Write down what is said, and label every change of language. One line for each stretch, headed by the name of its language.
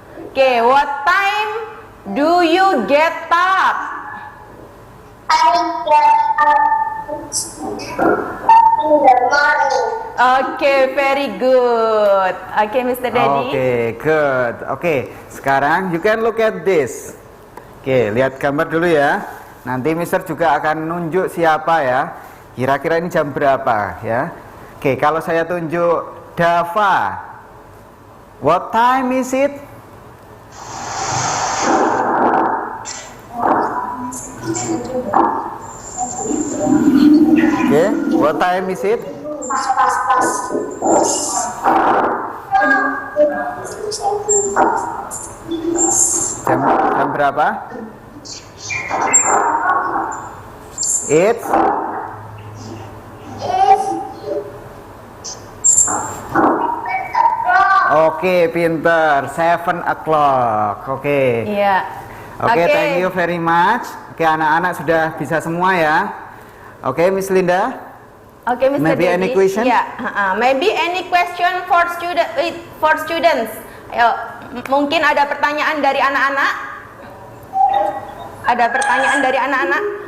English: Okay, what time do you get up? I get up in the morning. Okay, very good. Okay, Mr. Daddy. Okay, good. Okay,
Indonesian: sekarang
English: you can look at this.
Indonesian: Oke, lihat gambar dulu ya. Nanti Mister juga akan nunjuk siapa ya. Kira-kira ini jam berapa ya. Oke, kalau saya tunjuk Dava.
English: What time is it? Oke, what time is it?
Indonesian: Pas. Jam berapa? It's Oke, pinter. 7 o'clock. Oke. Iya.
English: Oke, thank you very much.
Indonesian: Oke, anak-anak sudah bisa semua ya. Oke, Miss Linda. Oke, Mr.
English: Maybe Dedi. any question? Ya, maybe any question for students.
Indonesian: Ayo, mungkin ada pertanyaan dari anak-anak? Ada pertanyaan dari anak-anak?